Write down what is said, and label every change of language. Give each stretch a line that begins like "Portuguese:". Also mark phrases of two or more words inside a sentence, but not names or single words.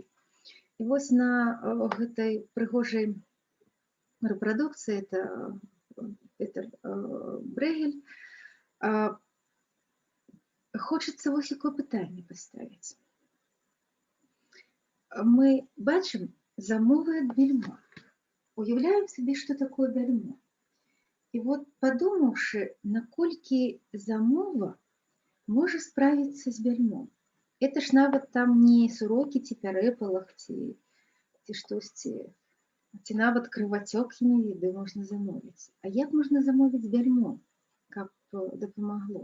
Belarusian: І вось на гэтай прыгожай рэпрадукцыі, это Петер Брэгель, хочацца вось якое пытанне паставіць. Мы бачым замовы ад бельма.
Russian: уявляем себе, что такое бельмо. И вот подумавши,
Belarusian: наколькі замова можа справіцца з бельмом. Это ж нават там не сурокі ці пярэпалах, ці штосьці, ці нават крывацёк хіневіды можна замовіць. А як можна замовіць бельмо, каб дапамагло?